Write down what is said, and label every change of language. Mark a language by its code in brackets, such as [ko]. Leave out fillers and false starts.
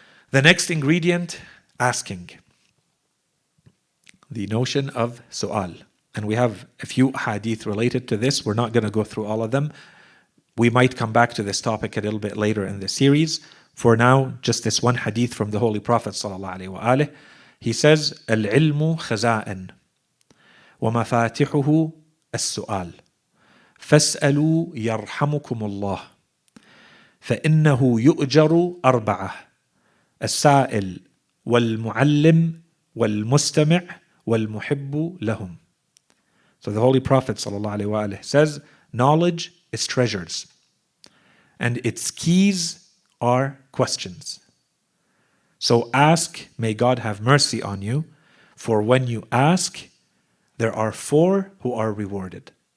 [en] The next ingredient, asking. The notion of su'al. And we have a few hadith related to this. We're not going to go through all of them. We might come back to this topic a little bit later in the series. For now, just this one hadith from the Holy Prophet ﷺ. He says, [ar] العلم خزائن ومفاتحه السؤال فاسألوا يرحمكم الله فإنه يؤجر أربعة السائل والمعلم والمستمع والمحب لهم. [en] So the Holy Prophet ﷺ says, knowledge is treasures, and its keys are questions. So ask, may God have mercy on you, for when you ask, there are 4 who are rewarded.